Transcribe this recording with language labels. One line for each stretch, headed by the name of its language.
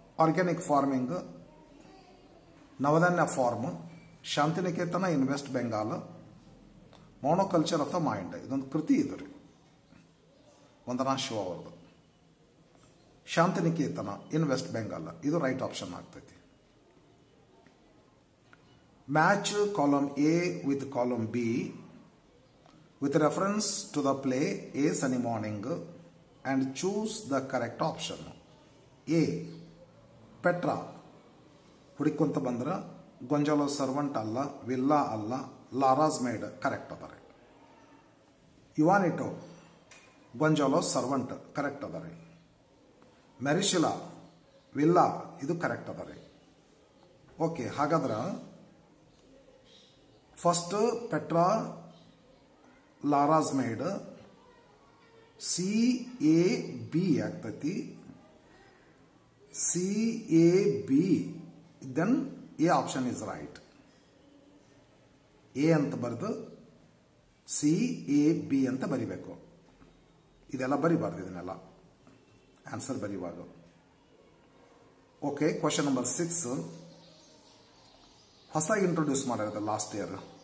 English: Organic farming, Navdanya farm, Santiniketan in West Bengal, monoculture of the mind.
Kannada: ಇದೊಂದು ಕೃತಿ ಇದು ರೀ, ವಂದನಾ ಶಿವ ಅವ್ರದ್ದು. ಶಾಂತಿನಿಕೇತನ ಇನ್ ವೆಸ್ಟ್ ಬೆಂಗಾಲ್, ಇದು ರೈಟ್ ಆಪ್ಷನ್ ಆಗ್ತೈತಿ.
English: Match column A with column B with reference to the play A Sunny Morning and choose the correct option. A.
Kannada: Petra ಹುಡುಕೊಂತ ಬಂದ್ರೆ Gonzalo servant ಅಲ್ಲ, villa ಅಲ್ಲ, ಲಾರಾಸ್ ಮೇಡ್ ಕರೆಕ್ಟ್ ಅದಾರೆ. ಯುವಾನಿಟೋ, ಗೊಂಜಾಲೋ ಸರ್ವಂಟ್ ಕರೆಕ್ಟ್ ಅದಾರೆ. ಮೆರಿಶಿಲಾ, villa, ಇದು correct ಅದಾರೆ. Okay, ಹಾಗಾದ್ರೆ first Petra, ಲಾರಾಸ್ made, CAB ಆಗ್ತೈತಿ.
English: CAB, then A option is right.
Kannada: A ಅಂತ ಬರೆದು CAB ಅಂತ ಬರಿಬೇಕು. ಇದೆಲ್ಲ ಬರಿಬಾರ್ದು, ಇದನ್ನೆಲ್ಲ ಆನ್ಸರ್ ಬರಿವಾಗ. ಓಕೆ, ಕ್ವಶನ್ ನಂಬರ್ 6 ಹೊಸದಾಗಿ ಇಂಟ್ರೊಡ್ಯೂಸ್ ಮಾಡಿರೋದು ಲಾಸ್ಟ್ ಇಯರ್.